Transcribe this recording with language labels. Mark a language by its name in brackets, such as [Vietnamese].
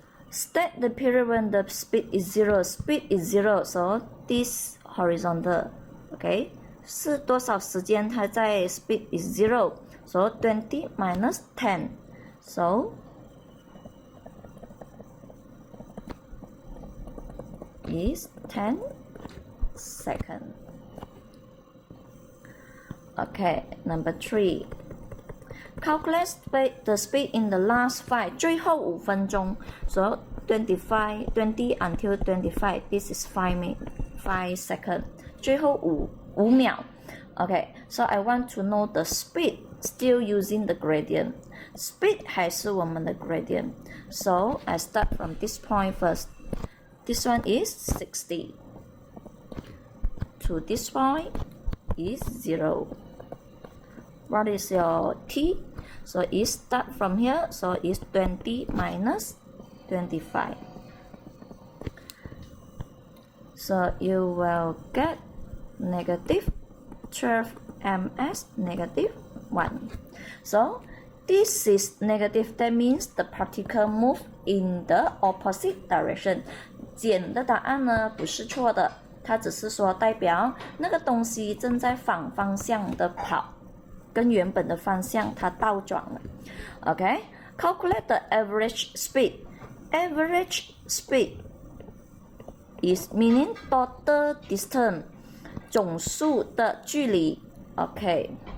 [English] State the period when the speed is 0. Speed is 0, so this horizontal. [Chinese] Okay, 是多少时间它在 [English] speed is 0? So 20 minus 10. So is 10 seconds. Okay, number 3. Calculate the speed in the last 5. [Chinese] 最后5分钟. [English] So 20 until 25. This is 5 seconds. [Chinese] 最后5秒. [English] Okay, so I want to know the speed still using the gradient. [Chinese] Speed 还是我们的 gradient. [English] So I start from this point first. This one is 60. to this point is 0. What is your t? So it start from here, so it's 20 minus 25. So you will get negative 12 ms negative 1. So this is negative, that means the particle move in the opposite direction. [Chinese] 减的答案呢不是错的，它只是说代表那个东西正在反方向的跑，跟原本的方向它倒转了。 [English] Okay, calculate the average speed. Average speed is meaning total distance, [Chinese] 总数的距离。 [English] Okay.